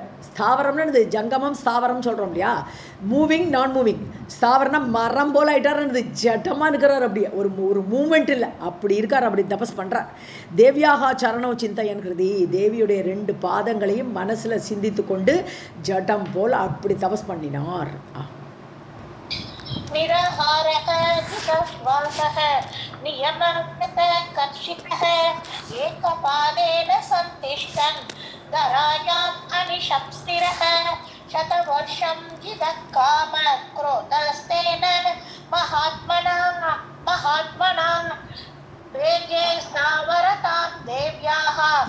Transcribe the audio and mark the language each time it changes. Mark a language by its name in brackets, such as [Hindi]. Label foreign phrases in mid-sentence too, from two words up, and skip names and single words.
[Tamil] ஸ்தாவரம்னு இது ஜங்கமம் ஸ்தாவரம் சொல்கிறோம் இல்லையா, [English] moving non moving. [Tamil] ஸ்தாவரம்னா மரம் போல் ஆயிட்டார்னு ஜடமாக இருக்கிறார். அப்படியே ஒரு மூமெண்ட் இல்லை, அப்படி இருக்கார். அப்படி தபஸ் பண்ணுறார். தேவியாக சரணம் சிந்தையன் கிருதி, தேவியுடைய 2 பாதங்களையும் மனசில் சிந்தித்து கொண்டு ஜடம் போல் அப்படி தபஸ் பண்ணினார். [Sanskrit] निराहारः जितश्वासः नियमकृतकर्षितः एकपादेन सन्तिष्ठन् धरायाम् अनिशं स्थिरः शतवर्षं जितः कामक्रोधस्तेन महात्मना वेगे स्थावरतां देव्याः